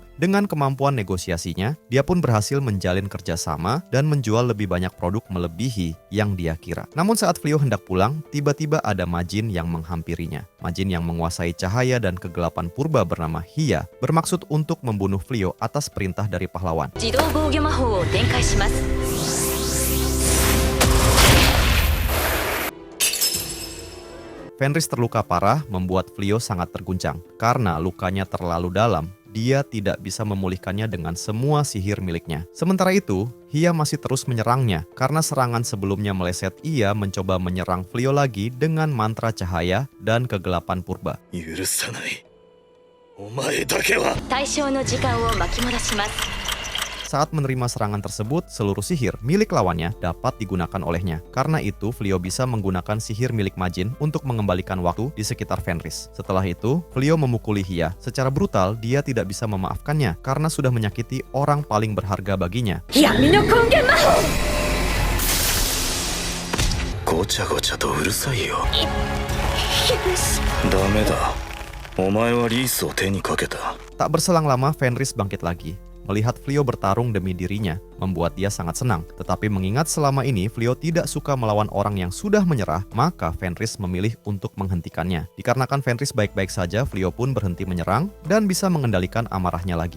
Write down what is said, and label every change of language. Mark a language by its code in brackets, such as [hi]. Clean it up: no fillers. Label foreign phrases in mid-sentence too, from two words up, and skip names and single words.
[id] Dengan kemampuan negosiasinya, dia pun berhasil menjalin kerjasama dan menjual lebih banyak produk melebihi yang dia kira. Namun saat Fliyo hendak pulang, tiba-tiba ada Majin yang menghampirinya. Majin yang menguasai cahaya dan kegelapan purba bernama Hiya bermaksud untuk membunuh Fliyo atas perintah dari pahlawan. [ja] 自動防御魔法を展開します。 [id] Fenris terluka parah membuat Fliyo sangat terguncang. Karena lukanya terlalu dalam, dia tidak bisa memulihkannya dengan semua sihir miliknya. Sementara itu, Hiya masih terus menyerangnya. Karena serangan sebelumnya meleset, ia mencoba menyerang Fliyo lagi dengan mantra cahaya dan kegelapan purba. [ja] 許さない。お前だけは。対象の時間を巻き戻します。 [id] Saat menerima serangan tersebut, seluruh sihir milik lawannya dapat digunakan olehnya. Karena itu, Fliyo bisa menggunakan sihir milik Majin untuk mengembalikan waktu di sekitar Fenris. Setelah itu, Fliyo memukuli Hiya. Secara brutal, dia tidak bisa memaafkannya karena sudah menyakiti orang paling berharga baginya. [ja] 闇の根源魔法。ごちゃごちゃとうるさいよ。ヒグス。ダメだ。お前はリースを手にかけた。 [id] Tak berselang lama, Fenris bangkit lagi. Melihat Fliyo bertarung demi dirinya, membuat dia sangat senang. Tetapi mengingat selama ini Fliyo tidak suka melawan orang yang sudah menyerah, maka Fenris memilih untuk menghentikannya. Dikarenakan Fenris baik-baik saja, Fliyo pun berhenti menyerang dan bisa mengendalikan amarahnya lagi.